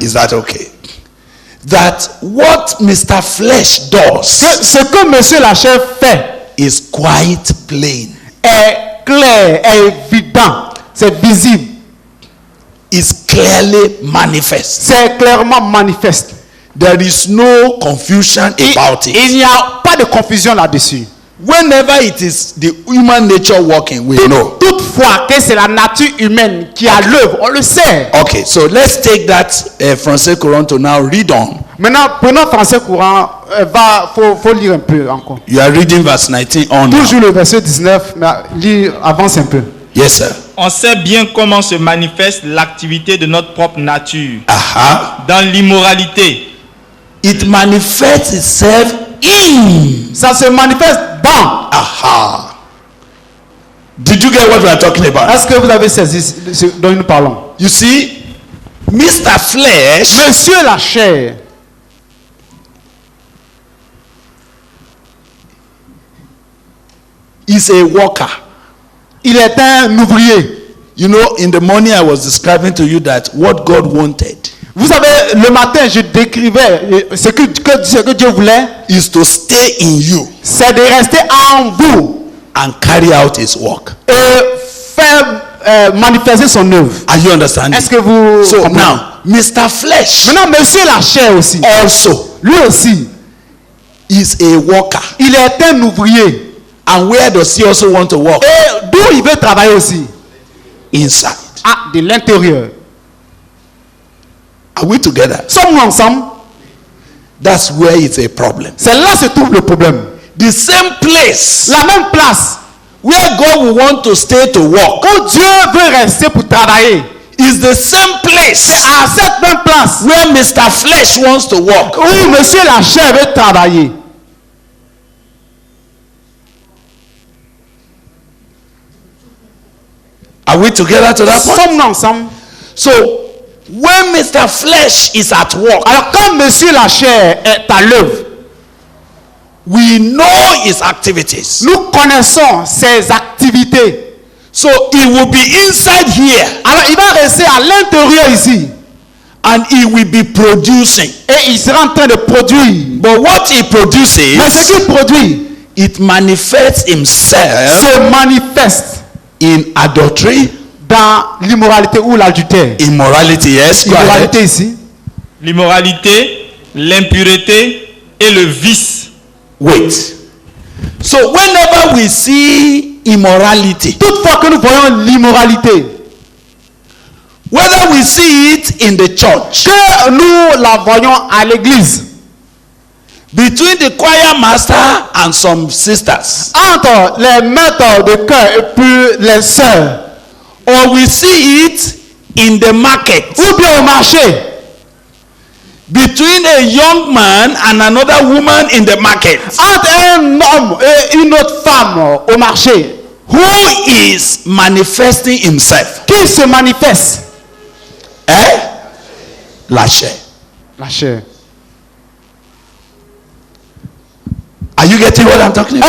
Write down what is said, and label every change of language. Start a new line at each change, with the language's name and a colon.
English: Is that okay? That what Mr. Flesh does
French: Ce que monsieur la chair fait
English: is quite plain.
French: est clair, est évident, c'est visible,
English: Is clearly manifest.
French: c'est clairement manifeste.
English: There is no confusion about
French: Il
English: it.
French: n'y a pas de confusion là-dessus.
English: Whenever it is the human nature working, we know.
French: Toutefois que c'est la nature humaine qui est à l'œuvre, on le sait.
English: Okay, so let's take that Français Courant to now read on.
French: Maintenant, prenons français courant, faut lire un peu encore.
English: You are reading verse 19 on now.
French: Toujours le verset 19, mais avance un peu.
English: Yes, sir.
French: On sait bien comment se manifeste l'activité de notre propre nature. Aha. Dans l'immoralité.
English: It manifests itself in.
French: Ça se manifeste dans. Aha.
English: Did you get what we are talking about?
French: Est-ce que vous avez saisi ce dont nous parlons?
English: You see, Mr. Flesh
French: Monsieur la chair
English: is a worker.
French: il est un ouvrier.
English: You know, in the morning I was describing to you that what God wanted
French: Vous savez, le matin, je décrivais ce que Dieu voulait,
English: is to stay in you
French: c'est de rester en vous
English: and carry out his work.
French: et faire manifester son œuvre.
English: Are you understanding?
French: Est-ce que vous
English: So
French: comprenez?
English: now, Mr. Flesh
French: Maintenant, monsieur la chair aussi,
English: also
French: lui aussi,
English: is a worker.
French: il est un ouvrier.
English: And where does he also want to work?
French: Et d'où il veut travailler aussi?
English: Inside.
French: Ah, de l'intérieur.
English: Are we together?
French: Sommes-nous ensemble?
English: That's where it's a problem.
French: C'est là que se trouve le problème.
English: The same place
French: La même place
English: where God will want to stay to work
French: où Dieu veut rester pour travailler,
English: is the same place
French: à cette même place
English: where Mr. Flesh wants to work.
French: où monsieur la chair veut travailler.
English: Are we together to that point?
French: Sommes-nous ensemble?
English: So, when Mr. Flesh is at work,
French: Alors quand monsieur la chair est à l'œuvre,
English: we know his activities.
French: nous connaissons ses activités.
English: So, he will be inside here
French: Alors il va rester à l'intérieur ici
English: and he will be producing.
French: et il sera en train de produire.
English: But what he
French: Mais ce
English: produces,
French: qu'il produit
English: it manifests himself
French: se manifeste
English: in adultery,
French: dans l'immoralité ou l'adultère.
English: immorality, yes, go ahead.
French: L'immoralité ici. L'immoralité, l'impureté et le vice.
English: Wait. So whenever we see immorality,
French: Toutefois que nous voyons l'immoralité,
English: whether we see it in the church,
French: que nous la voyons à l'église,
English: between the choir master and some sisters,
French: entre les maîtres de chœur et puis les sœurs,
English: or we see it in the market,
French: ou bien au marché,
English: between a young man and another woman in the market,
French: entre un homme et une autre femme au marché,
English: who is manifesting himself?
French: qui se manifeste? Eh? La chair. La chair.
English: Are you getting what I'm talking about?